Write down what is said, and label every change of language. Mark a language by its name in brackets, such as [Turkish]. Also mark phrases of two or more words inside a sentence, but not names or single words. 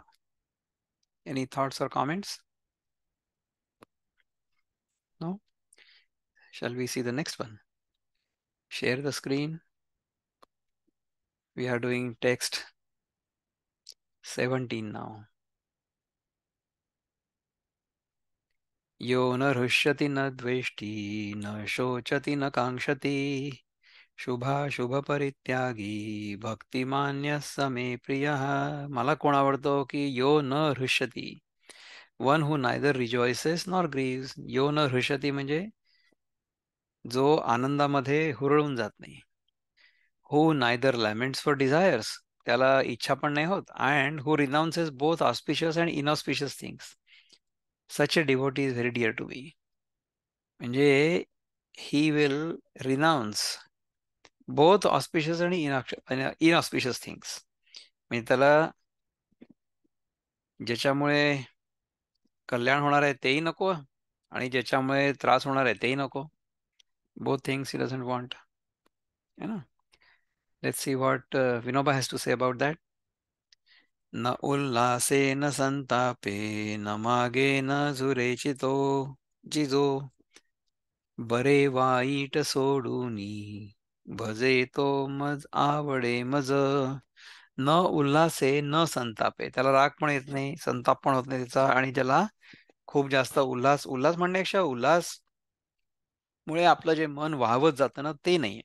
[English] any thoughts और comments? No? Shall we see the next one? Share the screen. We are doing text 17 now. [Sanskrit] यो न हृष्यति न द्वेष्टि न शोचति न कांक्षति शुभाशुभ परित्यागी भक्तिमान्य समे प्रियः. [Marathi] मला कोण आवडतो की [Sanskrit] यो न हृष्यति, [English] one who neither rejoices nor grieves. [Sanskrit] यो न हृष्यति [Marathi] म्हणजे जो आनंदामध्ये हुरळून जात नाही. [English] who neither laments for desires, [Marathi] त्याला इच्छा पण नाही होत. [English] and who renounces both auspicious and inauspicious things. such a devotee is very dear to me. म्हणजे he will renounce both auspicious आणि inauspicious things. [Marathi] म्हणजे त्याला ज्याच्यामुळे कल्याण होणार आहे तेही नको आणि ज्याच्यामुळे त्रास होणार आहे तेही नको. [English] both things he doesn't want. [Hindi] है ना? [English] let's see what Vinoba has to say about that. [Marathi] न उल्हासे न संतापे न मागे न झुरे चितो जिजो बरे वाईट सोडूनी भजे तो मज आवडे मज. न उल्हासे न संतापे, त्याला राग पण येत नाही, संताप पण होत नाही त्याचा. आणि ज्याला खूप जास्त उल्हास उल्हास म्हणण्यापेक्षा उल्हास मुळे आपलं जे मन वाहवत जातं ना ते नाहीये.